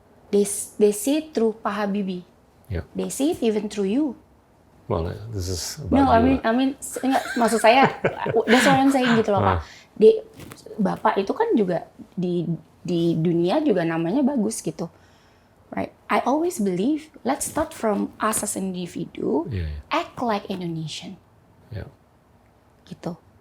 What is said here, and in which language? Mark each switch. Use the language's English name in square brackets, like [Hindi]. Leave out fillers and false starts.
[English] They see it through Pak Habibie. They see it even through you. Well, this is no, I mean, [Indonesian] maksud saya, [English] that's what I'm saying [Indonesian] gitu loh Pak. Bapak itu kan juga di dunia juga namanya bagus gitu. [English] right? I always believe let's start from us as individu, act like Indonesian, gitu.